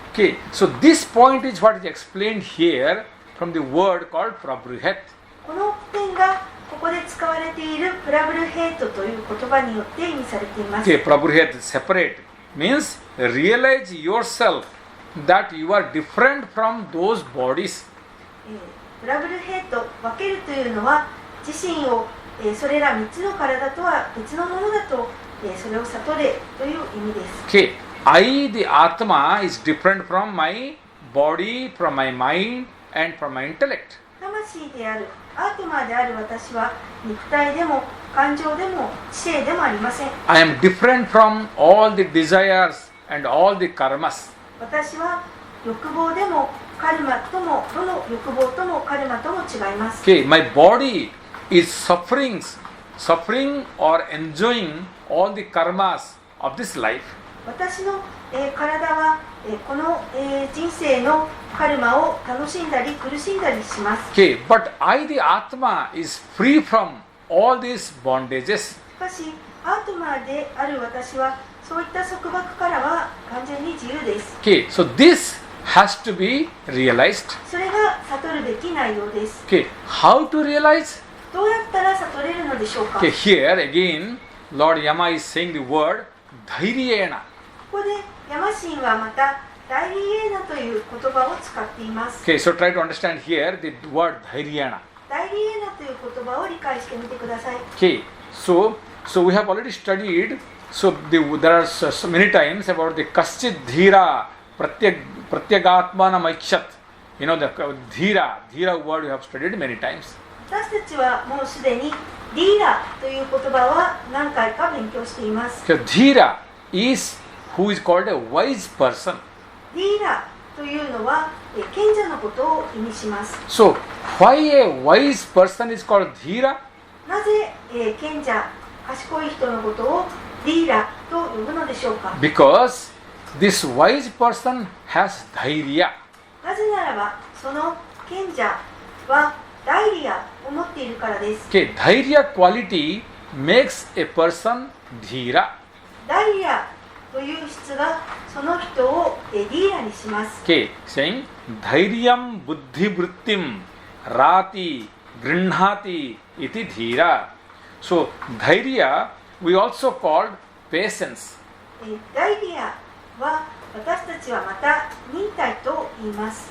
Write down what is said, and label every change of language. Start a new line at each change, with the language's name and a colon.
English: Okay, so this point is what is explained here from the word called Prabruhet.
Japanese: この点がここで使われているプラブルヘイトという言葉によって意味されています。
English: Okay, Prabhuhet is separate. Means realize yourself that you are different from those bodies.
Japanese: プラブルヘイト、分けるというのは自身を、それら3つの体とは別のものだと、それを悟れという意味です。
English: Okay, I, the Atma, is different from my body, from my mind, and from my intellect.
Japanese: 魂である、アートマーである私は肉体でも感情でも知性でもありません。
English: I am different from all the desires and all the karmas.
Japanese: 私は欲望でもカルマとも、どの欲望ともカルマとも違います。
English: Okay, my body is suffering or enjoying all the karmas of this life.
Japanese: 私の、体は、この、人生のカルマを楽しんだり苦しんだりします。
English: Okay, but I, the Atma, is free from all these bondages.
Japanese: しかし、アートマーである私はそういった束縛からは完全に自由です。
English: Okay, so this has to be realized.
Japanese: それが悟るべき内容です。
English: Okay, how to realize?
Japanese: どうやったら悟れるのでしょうか。
English: Okay, here again, Lord Yama is saying the word dhairyena.
Japanese: ここでヤマ神はまたダイリエーナという言葉を使っています。
English: Okay, so try to understand here the word dhairyena.
Japanese: ダイリエーナという言葉を理解してみてください。
English: Okay, so we have already studied. So there are so many times about the
Sanskrit: kaschit dhira pratyagatmana maikshat.
English: You know the dhira word we have studied many times.
Japanese: 私たちはもうすでにディーラという言葉は何回か勉強しています。
English: So dhira is who is called a wise person.
Japanese: ディーラというのは賢者のことを意味します。
English: So why a wise person is called dhira?
Japanese: なぜ賢者、賢い人のことをディーラと呼ぶのでしょうか。
English: Because this wise person has dhairya.
Japanese: なぜならばその賢者はダイリアを持っているからです。
English: Okay, dhairya quality makes a person dhira.
Japanese: ダイリアという質がその人をディーラにします。
English: Okay, saying
Sanskrit: dhairyam buddhi vrittim rati grinhati iti dhira.
English: So dhairya we also called patience.
Japanese: ダイリアは私たちはまた忍耐と言います。